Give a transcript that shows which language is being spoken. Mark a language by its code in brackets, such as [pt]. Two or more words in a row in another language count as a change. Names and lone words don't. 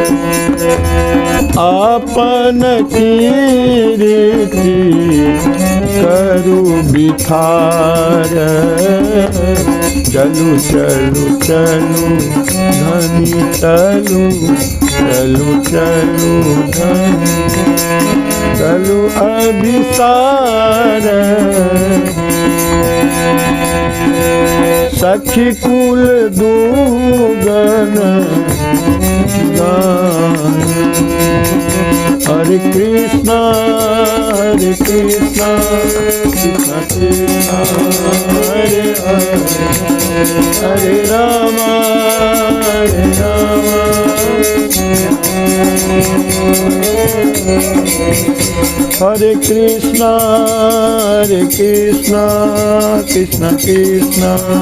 [mai] अपन कीर्ति करू भिखार चलू चलू चलू धनी चलू चलू चलू धनी चलू अभिसार सखी कुल दूगन [sa] गान हरे कृष्णा हरे कृष्ण कृष्ण कृष्ण हरे हरे हरे राम हरे राम हरे कृष्ण कृष्ण कृष्ण.